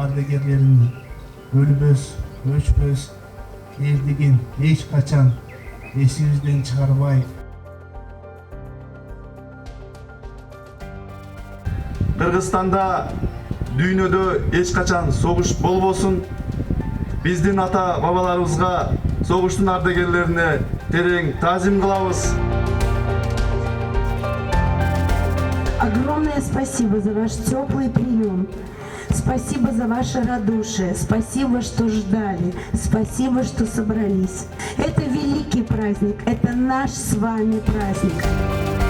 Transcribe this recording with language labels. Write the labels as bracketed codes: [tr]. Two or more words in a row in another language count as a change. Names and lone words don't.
[ky] ардагерлерinin өлбөс, өчпөs элдигин эч качан эсибизден чыгарбай. Кыргызстанда дүйнөдө эч качан согуш болбосун. Биздин ата бабаларыбызга, согуштун ардагерлерине терең таазим кылабыз. [ru] Огромное спасибо за ваш теплый прием. Спасибо за ваше радушие. Спасибо, что ждали. Спасибо, что собрались. Это великий праздник. Это наш с вами праздник.